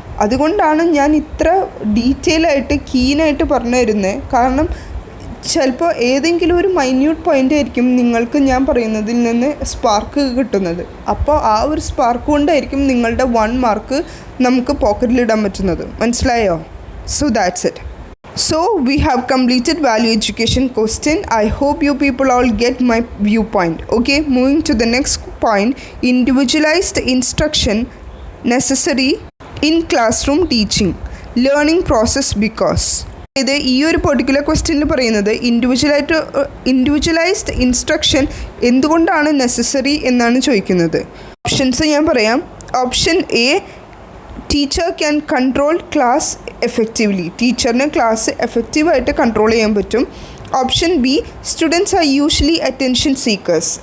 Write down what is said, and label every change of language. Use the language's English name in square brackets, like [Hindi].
[Malayalam] അതുകൊണ്ടാണ് ഞാൻ ഇത്ര ഡീറ്റെയിൽ ആയിട്ട് കീനായിട്ട് പറഞ്ഞു തരുന്നത്. കാരണം ചിലപ്പോൾ ഏതെങ്കിലും ഒരു മൈന്യൂട്ട് പോയിൻ്റ് ആയിരിക്കും നിങ്ങൾക്ക് ഞാൻ പറയുന്നതിൽ നിന്ന് സ്പാർക്ക് കിട്ടുന്നത്. അപ്പോൾ ആ ഒരു സ്പാർക്ക് കൊണ്ടായിരിക്കും നിങ്ങളുടെ 1 മാർക്ക് നമുക്ക് പോക്കറ്റിലിടാൻ പറ്റുന്നത്. മനസ്സിലായോ? [English] So that's it. So we have completed value education question. I hope you people all get my viewpoint. Okay, moving to the next point, individualized instruction necessary in classroom teaching learning process because. [Malayalam] ഇത് ഈ ഒരു particular ക്വസ്റ്റ്യനിൽ പറയുന്നത് individualised instruction എന്തുകൊണ്ടാണ് necessary എന്നാണ് ചോദിക്കുന്നത്. Options ഞാൻ പറയാം. [English] Option A, teacher can control class effectively. [Malayalam] ടീച്ചറിന് ക്ലാസ് എഫക്റ്റീവായിട്ട് കൺട്രോൾ ചെയ്യാൻ പറ്റും. Option B, [English] Students are usually attention seekers.